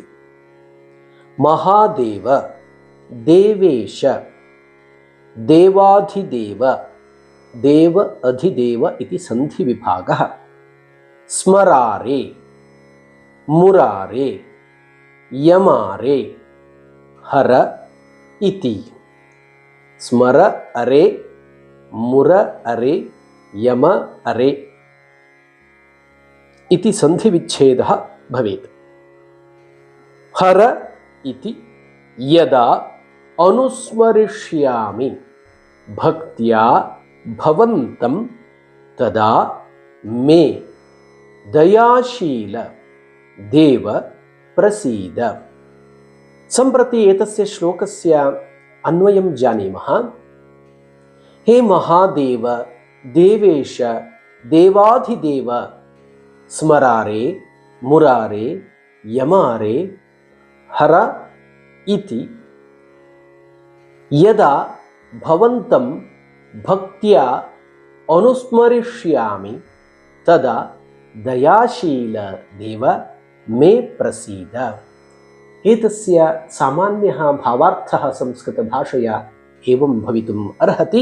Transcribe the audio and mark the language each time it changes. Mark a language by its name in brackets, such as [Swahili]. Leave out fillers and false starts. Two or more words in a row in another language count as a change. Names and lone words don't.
[Sanskrit] ಮಹಾದೇವ, ದೇವೇಶ, ದೇವಾಧಿದೇವ, ದೇವ ಅಧಿದೇವ ಇತಿ ಸಂಧಿ ವಿಭಾಗಃ. ಸ್ಮರಾರೆ, ಮುರಾರೆ, ಯಮಾರೆ, ಹರ ಇತಿ. ಸ್ಮರ ಅರೆ, ಮುರ ಅರೆ, ಯಮ ಅರೆ ಇತಿ ಸಂಧಿ ವಿಚ್ಛೇದಃ ಭವೇತ್. ಹರ ಇತಿ ಯದಾ ಅನುಸ್ಮರಿಷ್ಯಾಮಿ ಭಕ್ತ್ಯಾ ಭವಂತಂ ತದಾ ಮೇ ದಯಾಶೀಲ ದೇವ ಪ್ರಸೀದ. ಸಂಪ್ರತಿ ಏತಸ್ಯ ಶ್ಲೋಕಸ್ಯ ಅನ್ವಯಂ ಜಾनीमः. ಹೇ ಮಹಾದೇವ, ದೇವೇಶ, ದೇವಾಧಿದೇವ, ಸ್ಮರಾರೆ, ಮುರಾರೆ, ಯಮಾರೆ, ಹರ ಇತಿ ಯದಾ ಭವಂತಂ ಭಕ್ತ್ಯಾ ಅನುಸ್ಮರಿಷ್ಯಾಮಿ ತದಾ ದಯಾಶೀಲ ದೇವ ಮೇ ಪ್ರಸೀದ. एतस्य सामान्यः भावार्थः संस्कृतभाषया एवं भवितुम् अर्हति.